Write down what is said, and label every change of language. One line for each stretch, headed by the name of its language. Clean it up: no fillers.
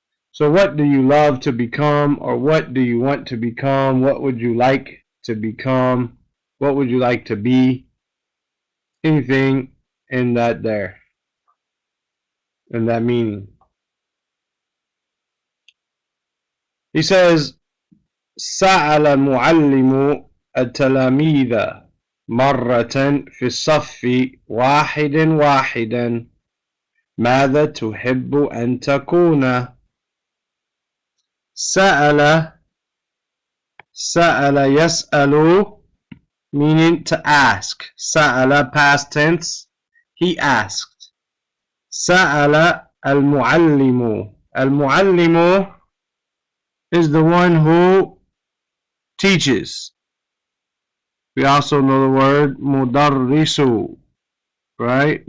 English: So what do you love to become, or what do you want to become? What would you like to become? What would you like to be? Anything in that there, in that meaning. He says
Arabic: سأل المعلم التلاميذ مرة في الصف واحدا ماذا تحب أن تكون؟ سأل يسأل,
English: meaning to ask. سأل past tense, he asked.
Arabic: سأل المعلم.
English: المعلم is the one who teaches. We also know the word mudarrisu, right?